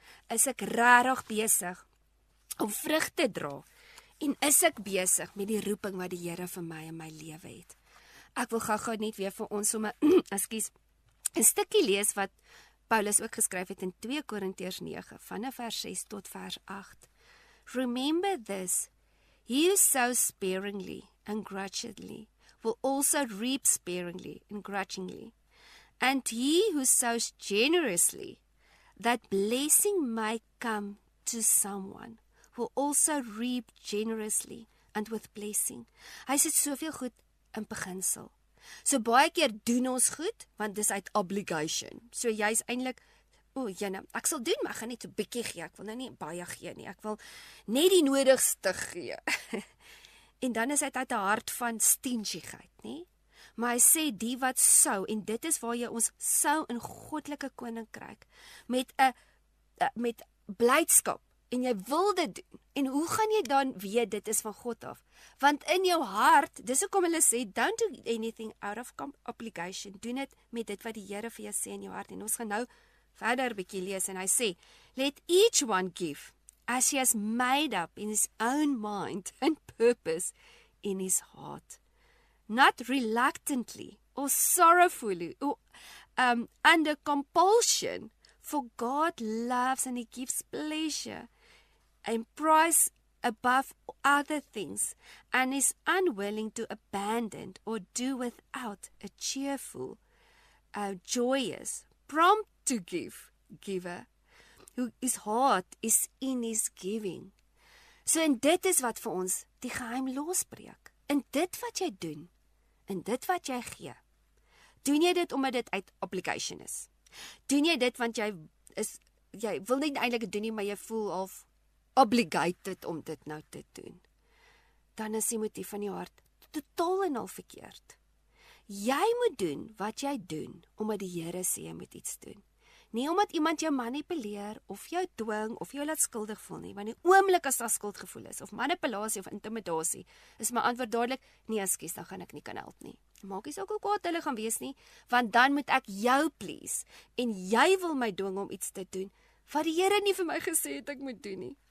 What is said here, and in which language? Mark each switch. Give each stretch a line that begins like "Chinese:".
Afrikaans: Is ek regtig besig om vrug te dra? En is ek besig met die roeping wat die Here vir my in my lewe het? Ek wil gou-gou net weer vir ons sommer, ekskuus, 'n stukkie lees wat Paulus ook geskryf het in 2 Korintiërs 9, vanaf vers 6 tot vers 8.
English: Remember this, he who sows sparingly and grudgingly will also reap sparingly and grudgingly. And he who sows generously, that blessing may come to someone, will also reap generously and with blessing.
Afrikaans: Hy sê soveel goed in beginsel. So baie keer doen ons goed, want dis uit obligation. So jy's eintlik, ek sal doen, maar ek gaan net 'n bietjie gee. Ek wil nou nie baie gee nie. Ek wil net die nodigste gee. En dan is dit uit 'n hart van stinsigheid, nê? Maar hy sê die wat sou, en dit is waar jy ons sou in goddelike koninkryk met blydskap, en jy wil dit doen. En hoe gaan jy dan weet dit is van God af? Want in jou hart, dis hoekom hulle sê,
English: don't do anything out of obligation.
Afrikaans: Doen dit met dit wat die Here vir jou sê in jou hart. En ons gaan nou verder 'n bietjie lees, en hy sê,
English: let each one give as he has made up in his own mind and purpose in his heart. Not reluctantly or sorrowfully or under compulsion, for God loves and he gives pleasure and prize above other things, and is unwilling to abandon or do without a cheerful, joyous, prompt to give giver, whose heart is in his giving.
Afrikaans: So en dit is wat vir ons die geheim losbreek. In dit wat jy doen, in dit wat jy gee. Doen jy dit omdat dit uit obligation is? Doen jy dit want jy wil nie eintlik doen nie, maar jy voel of obligated om dit nou te doen? Dan is die motief van jou hart totaal en al verkeerd. Jy moet doen wat jy doen, omdat die Here sê jy moet iets doen. Nie omdat iemand jou manipuleer, of jou dwing, of jou laat skuldig voel nie, want die oomblik as daar skuldgevoel is, of manipulasie of intimidasie, is my antwoord dadelik, nee ekskuus, dan gaan ek nie kan help nie. Maak nie saak hoe kwaad hulle gaan wees nie, want dan moet ek jou please, en jy wil my dwing om iets te doen, wat die Here nie vir my gesê het ek moet doen nie.